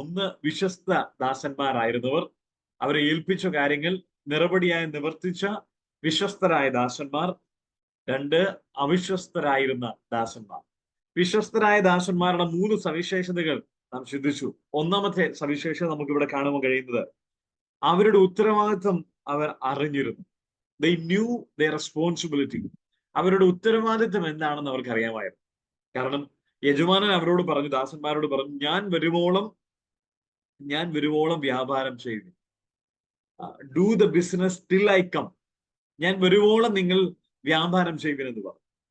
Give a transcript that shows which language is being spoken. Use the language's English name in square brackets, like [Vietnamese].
[Malayalam] ഒന്ന് വിശ്വസ്ത ദാസന്മാരായിരുന്നവർ, അവരെ ഏൽപ്പിച്ച കാര്യങ്ങൾ നിറപടിയായി നിവർത്തിച്ച വിശ്വസ്തരായ ദാസന്മാർ. 2 അവിശ്വസ്തരായിരുന്ന ദാസന്മാർ. വിശ്വസ്തരായ ദാസന്മാരുടെ 3 സവിശേഷതകൾ നാം ചിന്തിച്ചു. ഒന്നാമത്തെ സവിശേഷത നമുക്ക് ഇവിടെ കാണുവാൻ കഴിയുന്നത്, അവരുടെ ഉത്തരവാദിത്വം അവർ അറിഞ്ഞിരുന്നു. [English] They knew their responsibility. [Malayalam] അവരുടെ ഉത്തരവാദിത്വം എന്താണെന്ന് അവർക്ക് അറിയാമായിരുന്നു. കാരണം യജമാനൻ അവരോട് പറഞ്ഞു, ദാസന്മാരോട് പറഞ്ഞു, ഞാൻ വരുവോളം വ്യാപാരം ചെയ്യുന്നു. [English] Do the business till I come. [Malayalam] ഞാൻ വരുവോളം നിങ്ങൾ വ്യാപാരം ചെയ്യുമെന്ന് പറഞ്ഞു.